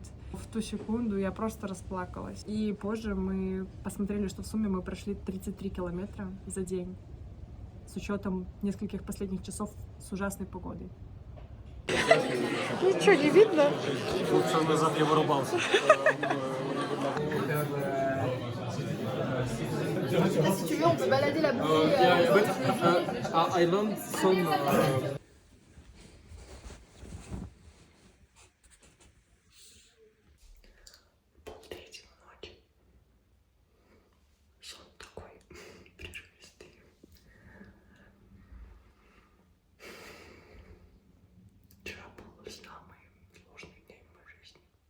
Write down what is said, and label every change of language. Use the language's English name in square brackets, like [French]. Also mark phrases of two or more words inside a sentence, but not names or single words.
[Russian] В ту секунду я просто расплакалась. И позже мы посмотрели, что в сумме мы прошли 33 километра за день, с учетом нескольких последних часов с ужасной погодой. Ничего не видно. Полчаса назад я вырубался. [French] Si tu veux, on peut balader la bouée. [English] I learned some... [Russian] Полтретьего ночи. Сон такой прерывистый. Вчера был самый сложный день в моей жизни.